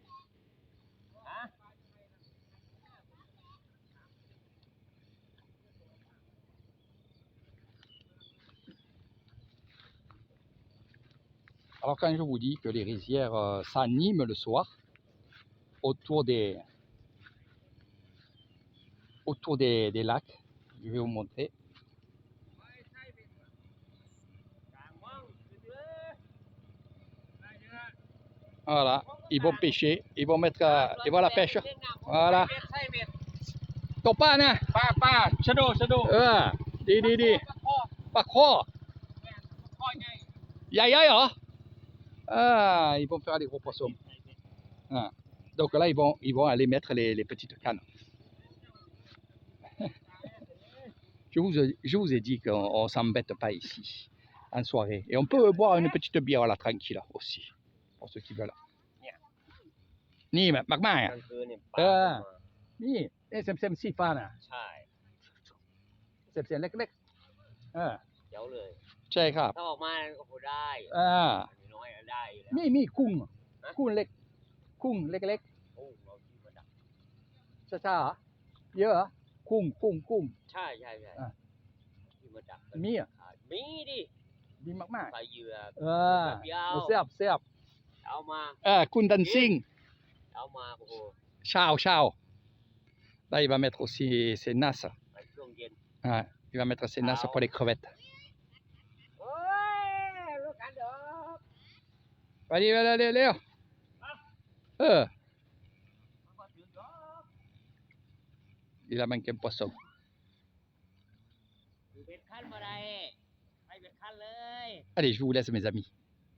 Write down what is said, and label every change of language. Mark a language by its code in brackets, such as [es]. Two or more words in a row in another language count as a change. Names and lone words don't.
[fr] Alors quand je vous dis que les rizières s'animent le soir autour des lacs, je vais vous montrer. Voilà, ils vont pêcher, ils vont mettre la pêche. Voilà. [th] ตกปลานะปลาชะโดดีปลาข้อใหญ่เหรอ [fr] ils vont faire des gros poissons. Donc là ils vont aller mettre les petites cannes. Je vous ai dit qu'on s'embête pas ici en soirée, et on peut boire une petite bière là tranquille aussi pour ceux qui veulent. [th] นี่มากๆ ก อ่ะ ลางคืนเนี่ยปลาเข้ามา นี่เซมซีฟ้าน่ะ ใช่ เซมเล็กๆ เดี๋ยวเลย ใช่ครับ ถ้าออกมาก็พอได้ น้อยๆได้อยู่แล้ว มีกุ้งเล็กกุ้งเล็ก โอ้เราที่มาดัก ๆช้าๆเหรอเยอะเหรอกุ้ง ใช่ที่มาดัก มีอ่ะ มีดิ ดีมาก ใส่เหยื่อ ๆแซ่บ เอามา กุ้งดันซิง เอามาโอ้โห [fr] Ciao. Là, il va mettre aussi ses nasses. [th] ไปช่วงเย็น [fr] Il va mettre ses nasses pour les crevettes. [th] โอ้ยลูกกันเด้อ [fr] Allez, ร็ว Il a manqué un poisson. [th] เบ็ดขั้นบ่ได้ไปเบ็ดขั้นเลย [fr] Allez, je vous laisse mes amis.